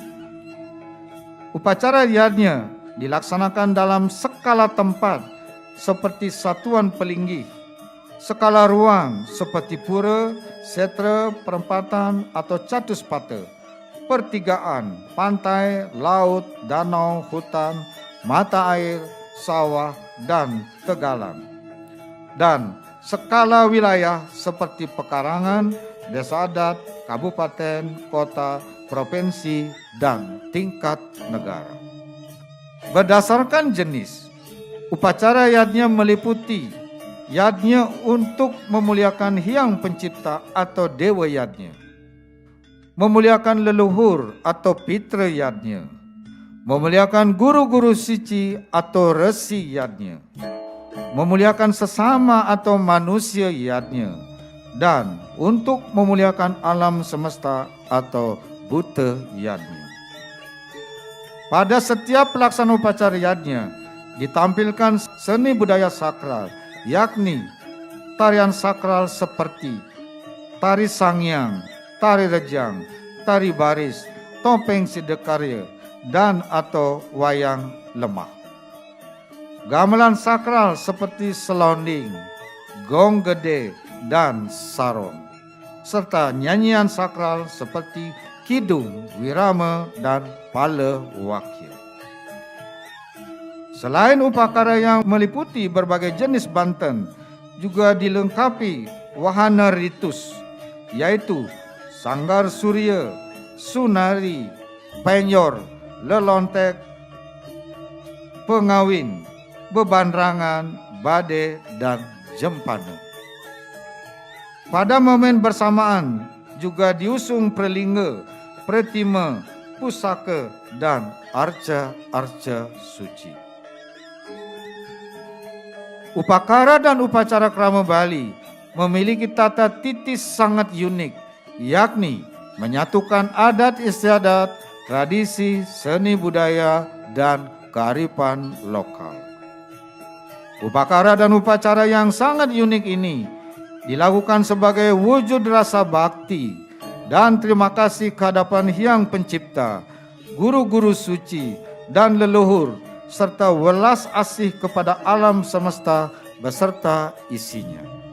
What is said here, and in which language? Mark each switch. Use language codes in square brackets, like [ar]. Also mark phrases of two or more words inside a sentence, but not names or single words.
[id] Upacara yadnya dilaksanakan dalam skala tempat seperti satuan pelinggih, skala ruang seperti pura, setra, perempatan atau catuspata, pertigaan, pantai, laut, danau, hutan, mata air, sawah, dan tegalan. Dan skala wilayah seperti pekarangan, desa adat, kabupaten, kota, provinsi, dan tingkat negara. Berdasarkan jenis, upacara yadnya meliputi yadnya untuk memuliakan Hyang Pencipta atau Dewa Yadnya, memuliakan leluhur atau Pitra Yadnya, memuliakan guru-guru suci atau Resi Yadnya, memuliakan sesama atau manusia yadnya, dan untuk memuliakan alam semesta atau Buta yadnya. Pada setiap pelaksanaan upacara yadnya ditampilkan seni budaya sakral, yakni tarian sakral seperti tari sangyang, tari rejang, tari baris, topeng sidekarya, dan atau wayang lemah. Gamelan sakral seperti selonding, gong gede, dan sarong, serta nyanyian sakral seperti kidung, wirama, dan pala wakil. Selain upakara yang meliputi berbagai jenis banten, juga dilengkapi wahana ritus, yaitu sanggar surya, sunari, penyor, lelontek, pengawin, bebanrangan, bade, dan jempana. Pada momen bersamaan juga diusung prelingga, pretima, pusaka, dan arca-arca suci. Upakara dan upacara krama Bali memiliki tata titi sangat unik, yakni menyatukan adat istiadat, tradisi, seni budaya, dan kearifan lokal. Upacara dan upacara yang sangat unik ini dilakukan sebagai wujud rasa bakti dan terima kasih kehadapan Hyang Pencipta, guru-guru suci, dan leluhur, serta welas asih kepada alam semesta beserta isinya.